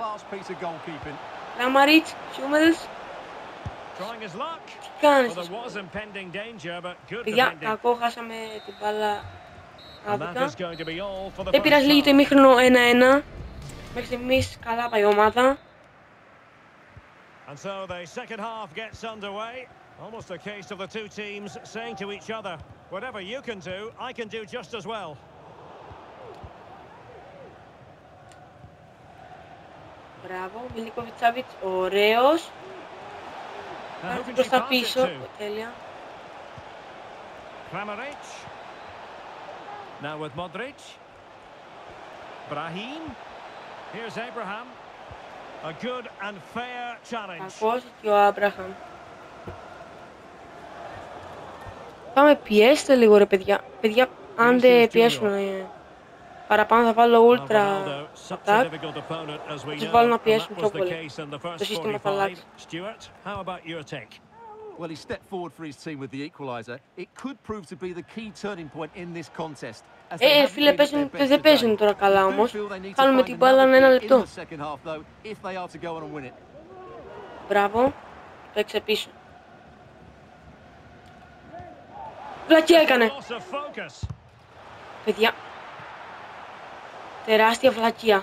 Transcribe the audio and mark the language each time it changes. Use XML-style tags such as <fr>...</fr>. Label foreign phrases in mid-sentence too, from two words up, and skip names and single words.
<el>Ραμαρίτς, Σιούμελς. Τι κάνεις εσύ. Παιδιά, κακό, χάσαμε την μπάλα άδικα. Δεν πειράζει, λίγη το ημίχρονο 1-1. Μέχρι στιγμής καλά πάει η ομάδα.</el> <en>And so the second half gets underway. Almost a case of the two teams saying to each other, whatever you can do, I can do just as well.</en> <el>Μπράβο, Μιλίκοβιτς Σάβιτς, ωραίος. Κάρτη προς τα πίσω, τέλεια.</el> <en>Kramaric. Now with Modric. Brahim. Here's Abraham. A good and fair challenge.</en> <el>Κακός και ο Άμπραχαμ. Πάμε, πιέστε λίγο ρε παιδιά. Παιδιά, αν δεν πιέσουν παραπάνω θα βάλω</el> <en>ultra attack.</en> <el>Θα τους βάλω να πιέσουν πιο πολύ. Το σύστημα θα αλλάξει.</el> <en>Well, he stepped forward for his team with the equaliser. It could prove to be the key turning point in this contest.</en> <el>Φίλε, δεν παίζουν τώρα καλά όμως. Κάνουμε την μπάλα ένα λεπτό. Μπράβο. Παίξε πίσω. Βλακιά έκανε. Παιδιά. Τεράστια βλακιά.</el>